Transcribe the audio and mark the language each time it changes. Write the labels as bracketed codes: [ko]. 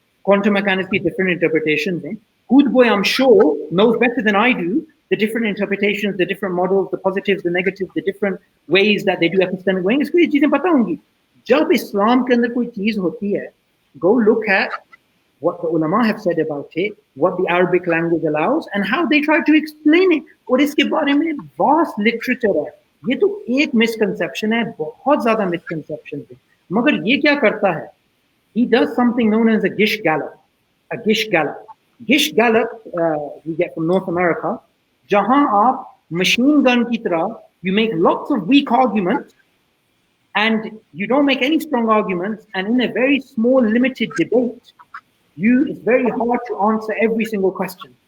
[en] quantum mechanics की different interpretations हैं. Hoodbhoy, I'm sure, knows better than I do the different interpretations, the different models, the positives, the negatives, the different ways that they do epistemic weighing. [hi] इसको ये चीजें पता होंगी. जब इस्लाम के अंदर कोई चीज होती है, [en] go look at what the ulama have said about it, what the Arabic language allows, and how they try to explain it. [hi] और इसके बारे में vast literature है. ये तो एक misconception है, बहुत ज़्यादा misconception है. मगर ये क्या करता है? [en] He does something known as a Gish Gallop. A Gish Gallop. Gish Gallop, we get from North America. [hi] जहाँ आप machine gun की तरह, [en] you make lots of weak arguments, and you don't make any strong arguments, and in a very small, limited debate, it's very hard to answer every single question.